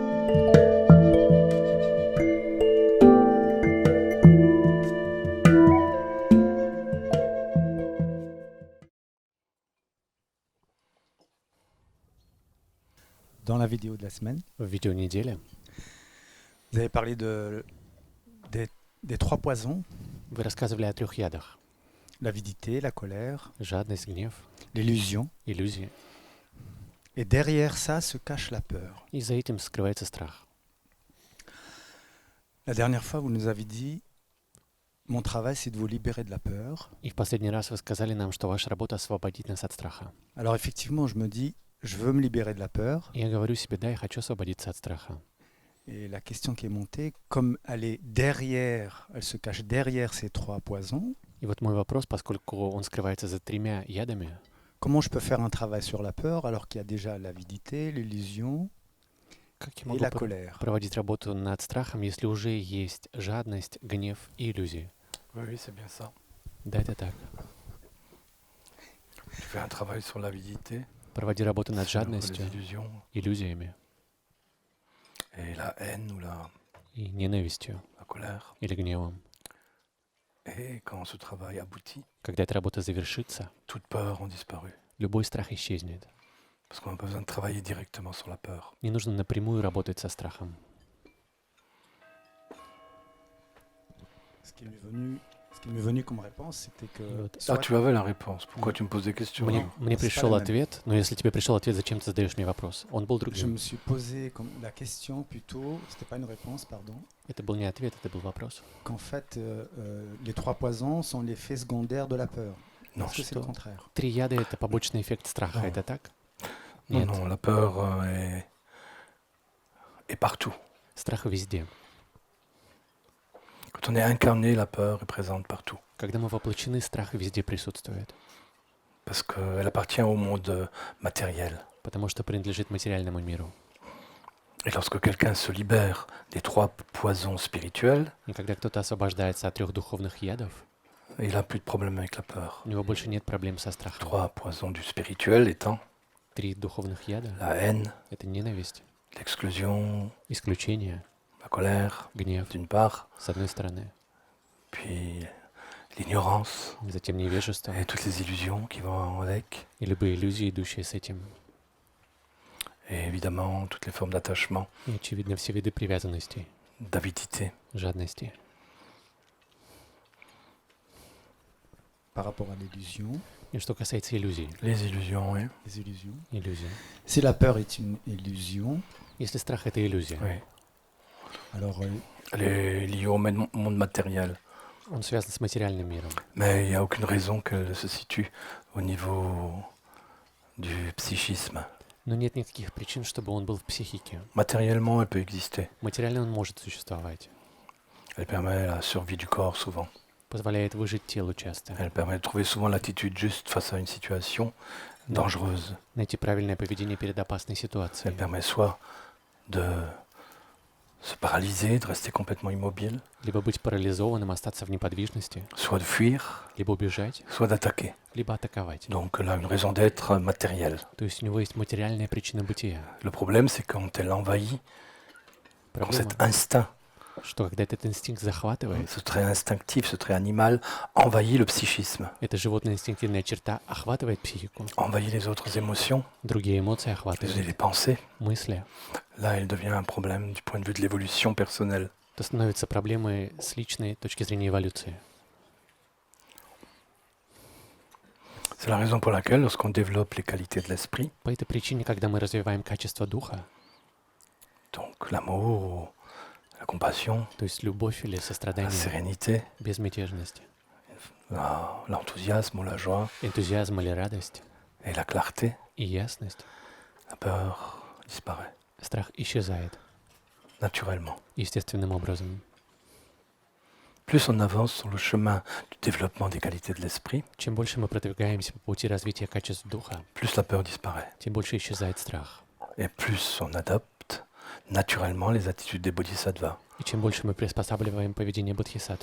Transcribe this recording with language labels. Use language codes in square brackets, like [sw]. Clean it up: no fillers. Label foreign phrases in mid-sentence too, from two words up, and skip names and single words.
[fr] Dans la vidéo de la semaine, [ru] В видео недели [fr] vous avez parlé des trois poisons, [ru] вы рассказывали о 3 ядах. [fr] l'avidité, la colère, [ru] Жадность, гнев, [fr] l'illusion. [ru] иллюзии. [fr] Et derrière ça se cache la peur. [ru] И за этим скрывается страх. [fr] La dernière fois, vous nous avez dit, mon travail, c'est de vous libérer de la peur. [ru] И в последний раз вы сказали нам, что ваша работа освободить нас от страха. [fr] Alors effectivement, je me dis, je veux me libérer de la peur. [ru] И я говорю себе, да, я хочу освободиться от страха. [fr] Et la question qui est montée, comme elle est derrière, elle se cache derrière ces trois poisons, [ru] И вот мой вопрос, поскольку он скрывается за 3 ядами, [fr] comment je peux faire un travail sur la peur alors qu'il y a déjà l'avidité, l'illusion [ru] как я [fr] et [ru] могу [fr] la colère? [ru] проводить работу над страхом, если уже есть жадность, гнев и иллюзии? [fr] Oui, c'est bien ça. [ru] Да, это так. [fr] Tu fais un travail sur l'avidité, [ru] Проводи работу над [fr] sur les [ru] жадностью, [fr] illusions [ru] иллюзиями [fr] et la haine ou [ru] и ненавистью [fr] la colère. [ru] или гневом. [fr] Et quand ce travail aboutit, [ru] Когда эта работа завершится, [fr] toutes peurs ont disparu. [ru] любой страх исчезнет. [fr] Parce qu'on n'a pas besoin de travailler directement sur la peur. [ru] Не нужно напрямую работать со страхом. [fr] Ce qui m'est venu comme réponse, c'était que [ru] Вот. [fr] Ah, tu avais la réponse. Pourquoi tu me poses des questions [ru] Мне, [fr] alors [ru] мне [fr] c'est [ru] пришел [fr] pas la même. [ru] ответ, но если тебе пришел ответ, зачем ты задаешь мне вопрос? Он был [fr] je [ru] другим. [fr] me suis posé comme la question plutôt, c'était pas une réponse, pardon, [ru] Это был не ответ, это был вопрос. [fr] qu'en fait, les trois poisons sont l'effet secondaire de la peur. Non, Est-ce que c'est le [ru] что? [fr] contraire? [ru] 3 яда — это побочный эффект страха, [fr] Non. [ru] это так? [fr] non, [ru] Нет, [fr] non, la peur est partout. [ru] страх везде. [fr] Quand on est incarné, la peur est présente partout. [ru] Когда мы воплощены, страх везде присутствует, [fr] Parce qu'elle appartient au monde matériel. [ru] потому что принадлежит материальному миру. [fr] Et lorsque quelqu'un se libère des 3 poisons spirituels, [ru] И когда кто-то освобождается от 3 духовных ядов, [fr] il n'a plus de problème avec la peur. [ru] у него больше нет проблем со страхом. [fr] 3 poisons du spirituel étant [ru] 3 духовных яда [fr] la haine, — [ru] это ненависть, [fr] l'exclusion, [ru] исключение, [fr] la colère, [ru] гнев, [fr] d'une part, [ru] с одной стороны, [fr] puis l'ignorance [ru] затем невежество [fr] et toutes les illusions qui vont avec, [ru] и любые иллюзии, идущие с этим. [fr] et évidemment toutes les formes d'attachement, [ru] И, очевидно, все виды привязанностей, [fr] d'avidité. [ru] жадности. [fr] Par rapport à l'illusion, [ru] И что касается иллюзий, [fr] Les illusions, oui. les illusions. [ru] иллюзий. [fr] Si la peur est une illusion, [ru] Если страх — это иллюзия, [fr] Oui. alors Elle est liée au monde matériel. [ru] он связан с материальным миром. [fr] Mais il n'y a aucune raison qu'elle se situe au niveau du psychisme. [ru] Но нет никаких причин, чтобы он был в психике. [fr] Matériellement, elle peut exister. [ru] Материально он может существовать. [fr] Elle permet la survie du corps souvent. [ru] Позволяет выжить телу часто. [fr] Elle permet de trouver souvent l'attitude juste face à une situation [ru] Да. [fr] dangereuse. [ru] Найти правильное поведение перед опасной [fr] Elle [ru] ситуацией. [fr] permet soit de se paralyser, de rester complètement immobile, [ru] Либо быть парализованным, остаться в неподвижности, [fr] soit de fuir, [ru] либо убежать, [fr] soit d'attaquer. [ru] либо атаковать. [fr] Donc elle a une raison d'être matérielle. [ru] То есть у него есть материальная причина бытия. [fr] Le problème, c'est quand elle envahit, quand [ru] Проблема, [fr] cet instinct, [ru] что когда этот инстинкт захватывает, [fr] ce trait instinctif, ce trait animal, envahit le psychisme, [ru] эта животная инстинктивная черта охватывает психику, [fr] envahit les autres émotions, [ru] другие эмоции [fr] les [ru] охватывают, [fr] pensées. [ru] мысли, [fr] Là, elle devient un problème du point de vue de l'évolution personnelle. [ru] то становится проблемой с личной точки зрения эволюции. [fr] C'est la raison pour laquelle, lorsqu'on développe les qualités de l'esprit, [ru] По этой причине, когда мы развиваем качество духа, [fr] donc l'amour, la compassion, [ru] то есть любовь или [fr] la [ru] сострадание, [fr] sérénité, [ru] безмятежность, [fr] l'enthousiasme ou la joie [ru] энтузиазм или радость [fr] et la clarté, [ru] и ясность, [fr] la peur disparaît [ru] страх исчезает [fr] naturellement. [ru] естественным образом. [fr] Plus on avance sur le chemin du développement des qualités de l'esprit, [ru] Чем больше мы продвигаемся по пути развития качеств духа, [fr] plus la peur disparaît. [ru] тем больше исчезает страх. [fr] Et plus on adopte naturellement les attitudes des bodhisattvas. [ru] И чем больше мы приспосабливаем поведение бодхисаттв,